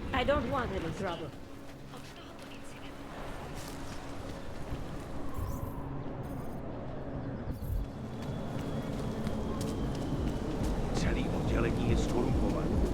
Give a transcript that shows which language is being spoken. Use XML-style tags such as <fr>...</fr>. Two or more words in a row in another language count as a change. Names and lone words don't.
<en>don't want any trouble.</en> <cs>Celý oddělení je skorumpované.</cs>